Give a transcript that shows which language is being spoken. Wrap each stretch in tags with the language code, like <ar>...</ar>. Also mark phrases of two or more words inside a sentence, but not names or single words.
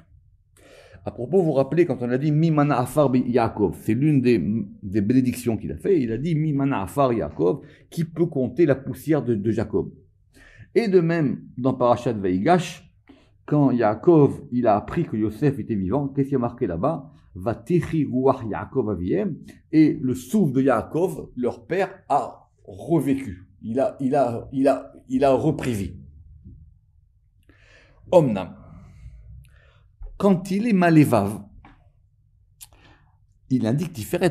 <fr>À propos, vous vous rappelez, quand on a dit</fr> <he>מי מנה עפר יעקב,</he> <fr>c'est l'une des bénédictions qu'il a fait. Il a dit</fr> <he>מי מנה עפר יעקב,</he> <fr>qui peut compter la poussière de Jacob. Et de même, dans Parashat Vaigash, quand Yaakov il a appris que Yosef était vivant, qu'est-ce qu'il y a marqué là-bas?</fr> <he>ותחי רוח יעקב אביהם,</he> <fr>et le souffle de Yaakov, leur père, a revécu. Il a repris vie. Omnam. Quand il est malévav, il indique Tiferet.</fr>